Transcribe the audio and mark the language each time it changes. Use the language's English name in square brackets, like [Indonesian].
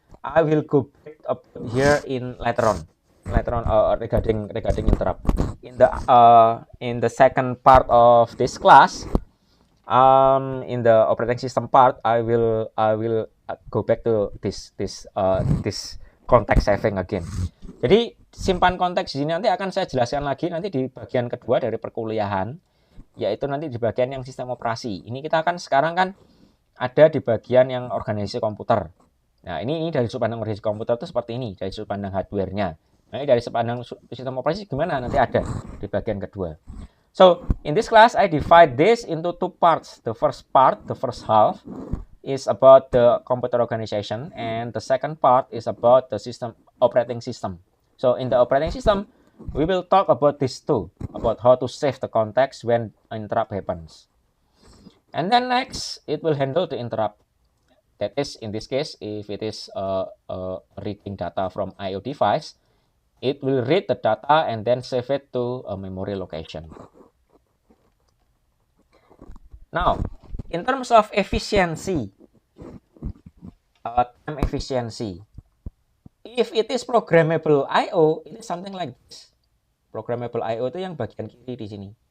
[English] I will go back up here later on regarding interrupt. In the second part of this class, in the operating system part, I will go back to this context saving again. [Indonesian] Jadi simpan konteks di sini nanti akan saya jelaskan lagi nanti di bagian kedua dari perkuliahan, yaitu nanti di bagian yang sistem operasi. Ini kita kan sekarang kan ada di bagian yang organisasi komputer. Nah, ini dari sudut pandang organisasi komputer itu seperti ini, dari sudut pandang hardware-nya. Nah, ini dari sudut pandang sistem operasi gimana nanti ada di bagian kedua. [English] So, in this class, I divide this into two parts. The first part, the first half, is about the computer organization, and the second part is about the operating system. So, in the operating system, we will talk about these two, about how to save the context when interrupt happens. And then next, it will handle the interrupt. That is, in this case, if it is reading data from I/O device, it will read the data and then save it to a memory location. Now, in terms of efficiency, time efficiency, if it is programmable I/O, it is something like this. [Indonesian] Programmable I/O itu yang bagian kiri di sini.